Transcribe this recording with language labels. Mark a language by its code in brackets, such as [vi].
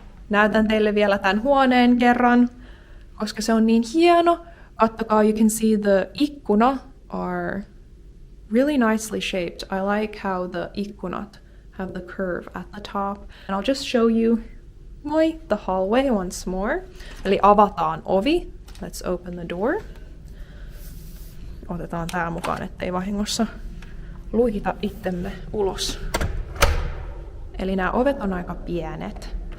[fi] Näytän teille vielä tämän huoneen kerran, koska se on niin hieno. [en] Kattokaa, you can see the ikkuna are really nicely shaped. I like how the ikkunat have the curve at the top. And I'll just show you the hallway once more. [fi] Eli avataan ovi. [en] Let's open the door. [fi] Otetaan tää mukaan, ettei vahingossa luihita itsemme ulos. Eli nämä ovet on aika pienet.